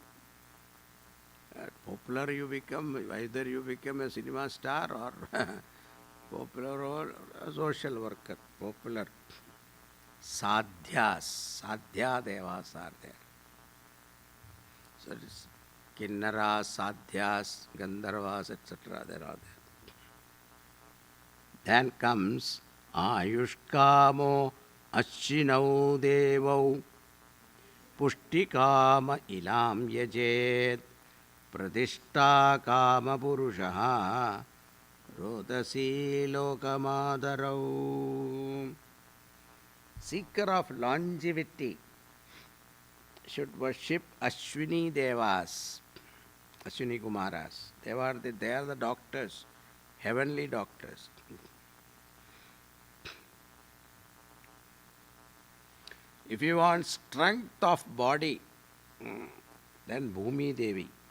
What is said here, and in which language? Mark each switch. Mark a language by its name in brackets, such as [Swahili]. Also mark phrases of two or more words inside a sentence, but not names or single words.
[English] Popular you become, either you become a cinema star or popular or a social worker, popular. Sadhyas, Sadhya Devas are there. So it is Kinnaras, Sadhyas, Gandharvas, etc. They are all there. Then comes [Sanskrit] Ayushkamo Ashinau Devau Pushtikama Ilam Yajet Pradishta Kama Purushaha Rodasi Lokamadharau. [English] Seeker of longevity should worship Ashwini Devas, Ashwini Kumaras. They are the doctors, heavenly doctors. If you want strength of body, then Bhumi Devi.